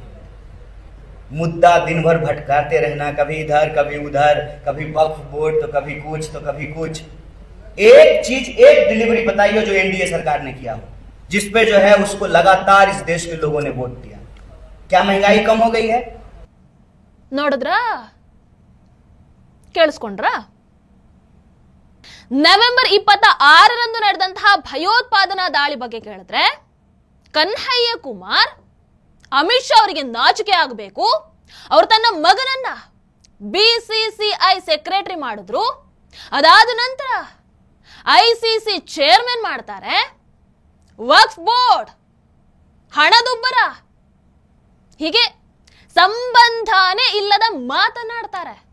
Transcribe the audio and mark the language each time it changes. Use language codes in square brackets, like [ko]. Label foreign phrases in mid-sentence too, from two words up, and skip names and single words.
[hi] मुद्दा दिन भर भटकाते रहना, कभी इधर कभी उधर, कभी वक्फ बोर्ड तो कभी कुछ। एक चीज, एक डिलीवरी बताइए जो NDA सरकार ने किया हो, जिसपे जो है उसको लगातार इस देश के लोगों ने वोट दिया। क्या महंगाई कम हो गई है? [kn] ನೋಡಿದ್ರಾ? ಕೇಳಿಸ್ಕೊಂಡ್ರಾ? ನವೆಂಬರ್ 26ರಂದು ನಡೆದಂತಹ ಭಯೋತ್ಪಾದನಾ ದಾಳಿ ಬಗ್ಗೆ ಕೇಳಿದ್ರೆ ಕನ್ಹಯ್ಯ ಕುಮಾರ್ ಅಮಿತ್ ಶಾ ಅವರಿಗೆ ನಾಚಿಕೆ ಆಗಬೇಕು, ಅವರು ತನ್ನ ಮಗನನ್ನ BCCI ಸೆಕ್ರೆಟರಿ ಮಾಡಿದ್ರು, ಅದಾದ ನಂತರ ICC ಚೇರ್ಮನ್ ಮಾಡ್ತಾರೆ, ವಕ್ಫ್ ಬೋರ್ಡ್, ಹಣದುಬ್ಬರ, ಹೀಗೆ ಸಂಬಂಧನೇ ಇಲ್ಲದ ಮಾತನಾಡ್ತಾರೆ.